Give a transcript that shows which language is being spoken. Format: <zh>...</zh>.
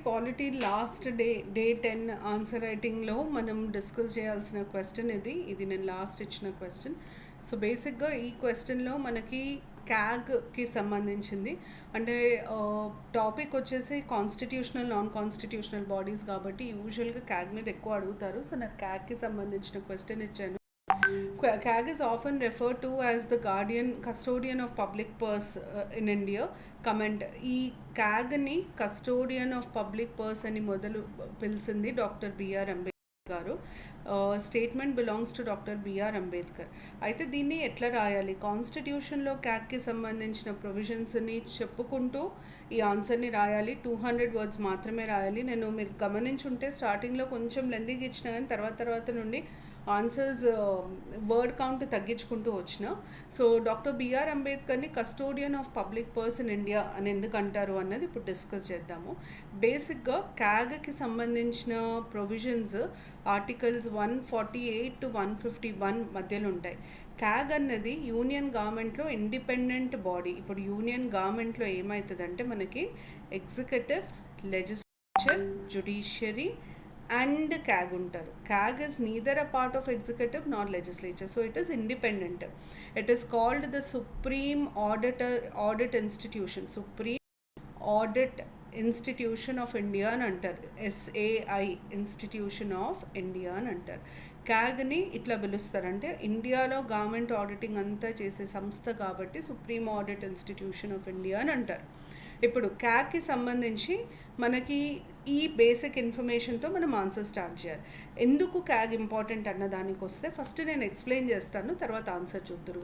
<te>Polity last day 10 answer రైటింగ్లో మనం discuss చేయాల్సిన question ఇది నేను లాస్ట్ ఇచ్చిన క్వశ్చన్. సో బేసిక్గా ఈ క్వశ్చన్లో మనకి క్యాగ్కి సంబంధించింది. అంటే టాపిక్ వచ్చేసి కాన్స్టిట్యూషనల్ నాన్ కాన్స్టిట్యూషనల్ బాడీస్ కాబట్టి యూజువల్గా క్యాగ్ మీద ఎక్కువ అడుగుతారు. సో నాకు క్యాగ్కి సంబంధించిన క్వశ్చన్ ఇచ్చాను.</te> <en>CAG is often referred to as the custodian of public purse in India.</en> <te>Comment ఈ క్యాగ్ని కస్టోడియన్ ఆఫ్ పబ్లిక్ పర్స్ అని మొదలు పిలిచింది డాక్టర్ బిఆర్ అంబేద్కర్ గారు. Statement belongs to doctor BR Ambedkar. అయితే దీన్ని ఎట్లా రాయాలి? కాన్స్టిట్యూషన్లో క్యాగ్కి సంబంధించిన ప్రొవిజన్స్ని చెప్పుకుంటూ ఈ ఆన్సర్ని రాయాలి. 200 వర్డ్స్ మాత్రమే రాయాలి. మీరు గమనించుంటే స్టార్టింగ్లో కొంచెం లెందీగా ఇచ్చిన కానీ తర్వాత నుండి ఆన్సర్స్ వర్డ్ కౌంట్ తగ్గించుకుంటూ వచ్చిన. So doctor BR అంబేద్కర్ని custodian of public purse in India అని ఎందుకు అంటారు అన్నది ఇప్పుడు డిస్కస్ చేద్దాము. బేసిక్గా క్యాగ్కి సంబంధించిన ప్రొవిజన్స్ ఆర్టికల్స్ 148 to 151 మధ్యలో ఉంటాయి. క్యాగ్ అన్నది యూనియన్ గవర్నమెంట్లో ఇండిపెండెంట్ బాడీ. ఇప్పుడు యూనియన్ గవర్నమెంట్లో ఏమవుతుందంటే మనకి executive, legislature, judiciary and CAG ఉంటారు.</te> <en>CAG is neither a part of executive nor legislature, so it is independent. It is called the Supreme Audit Institution, Supreme Audit Institution of India అని అంటారు.</en> <te>SAI, Institution of India అని అంటారు. క్యాగ్ని ఇట్లా పిలుస్తారంటే ఇండియాలో government auditing అంతా చేసే సంస్థ కాబట్టి supreme audit institution of India అని అంటారు. ఇప్పుడు క్యాగ్కి సంబంధించి మనకి ఈ బేసిక్ ఇన్ఫర్మేషన్తో మనం ఆన్సర్ స్టార్ట్ చేయాలి. ఎందుకు క్యాగ్ ఇంపార్టెంట్ అన్న దానికి వస్తే ఫస్ట్ నేను ఎక్స్ప్లెయిన్ చేస్తాను, తర్వాత ఆన్సర్ చూద్దురు.</te>